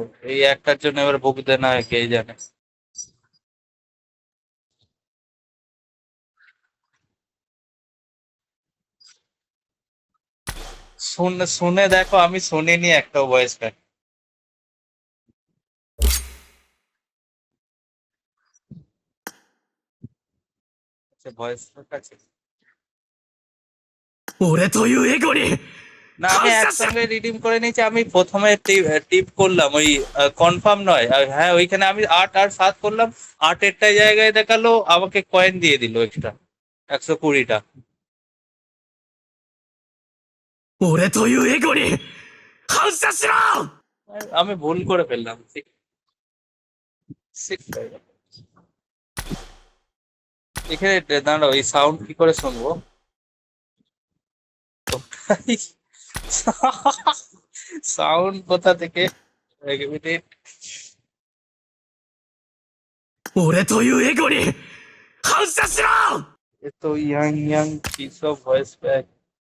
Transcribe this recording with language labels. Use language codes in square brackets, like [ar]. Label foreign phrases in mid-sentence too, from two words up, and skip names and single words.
[bn] এই একটার জন্য এবার ভুগতে না হয় কে জানে। শুনে শুনে দেখো, আমি শুনিনি একটাও [en] voice pack. [bn] আচ্ছা, [en] voice pack [bn] আছে। [ja] 俺というエゴに [bn] না, আমি [ja] 反射しろ。 [bn] একসঙ্গে রিডিম করে নিয়েছি। আমি প্রথমে টিপ করলাম ওই কনফার্ম নয়, হ্যাঁ ওইখানে আমি 8 আর 7 করলাম। 8 এরটা জায়গায় দেখালো আমাকে কয়েন দিয়ে দিল এক্সট্রা 120টা। [ja] 俺というエゴに反射しろ。 [bn] আমি ভুল করে ফেললাম। এখানে দাঁড়াও, এই সাউন্ড কি করে শুনবো? সাউন্ড কোথা থেকে? 1 মিনিট। [ja] 俺というエゴに反射しろ。 [bn] এ তো ইয়াং ইয়াং [en] piece of voice pack.